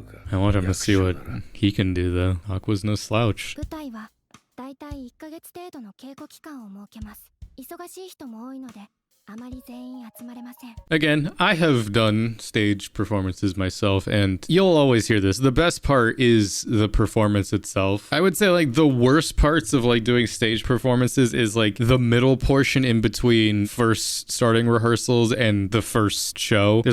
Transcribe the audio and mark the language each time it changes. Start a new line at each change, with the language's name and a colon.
English: I want him to see what he can do, though. Aqua's no slouch.
Japanese: 舞台はだいたい1ヶ月程度の稽古期間を設けます。忙しい人も多いので、あまり全員集まれません。
English: Again, I have done stage performances myself, and you'll always hear this. The best part is the performance itself. I would say like the worst parts of like doing stage performances is like the middle portion in between first starting rehearsals and the first show.